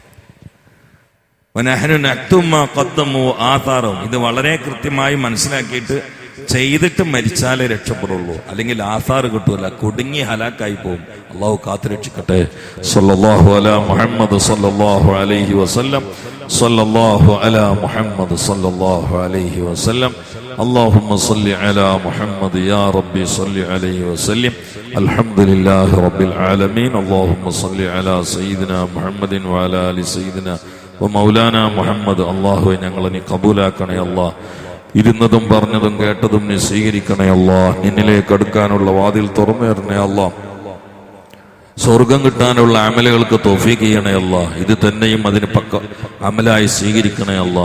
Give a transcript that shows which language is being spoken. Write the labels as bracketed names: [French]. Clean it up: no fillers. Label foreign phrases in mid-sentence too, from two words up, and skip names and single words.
[Malayalam] ഇത് വളരെ കൃത്യമായി മനസ്സിലാക്കിയിട്ട് ചെയ്തിട്ട് മരിച്ചാലേ രക്ഷപ്പെടുള്ളൂ, അല്ലെങ്കിൽ ആസാറ് കിട്ടൂല, കുടുങ്ങി ഹലാക്കായി പോകും. അള്ളാഹു കാത്ത് രക്ഷിക്കട്ടെ. [Arabic] صلى الله على محمد صلى الله عليه وسلم. صلى الله على محمد صلى الله عليه وسلم. اللهم صل على محمد يا ربي صل عليه وسلم. الحمد لله رب العالمين. اللهم صل على سيدنا محمد وعلى آل سيدنا ومولانا محمد. [Malayalam] الله ഞങ്ങളെ നീ കബൂലാക്കണേ അല്ലാഹ്. ഇരുന്നതും പറഞ്ഞതും കേട്ടതും നീ സ്വീകരിക്കണേ അല്ലാഹ്. നിന്നിലേക്ക് അടുക്കാനുള്ള വാതിൽ തുറന്നു തരണേ അല്ലാഹ്. സ്വർഗം കിട്ടാനുള്ള അമലുകൾക്ക് തൗഫീഖ് ചെയ്യണേ അല്ലാഹ്. ഇത് തന്നെയും അതിന് പക്ക അമലായി സ്വീകരിക്കണേ അല്ലാഹ്.